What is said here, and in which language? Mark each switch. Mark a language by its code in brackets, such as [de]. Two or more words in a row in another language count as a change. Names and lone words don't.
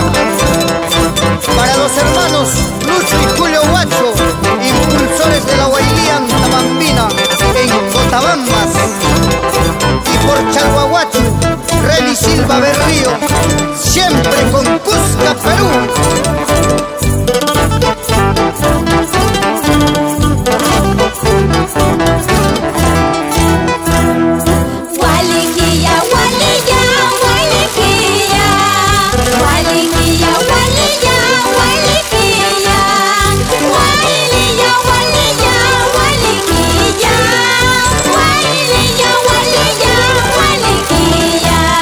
[es] Para los hermanos Lucho y Julio Guacho, impulsores de la Guailía Antabambina en Cotabambas. Y por Chalhuahuacho, Reni Silva Berrío, siempre con Cusca, Perú. Gualiquilla, gualilla, gualiquilla, gualiquilla, gualilla, gualiquilla, gualilla, gualilla, gualiquilla, gualilla, gualilla, gualiquilla.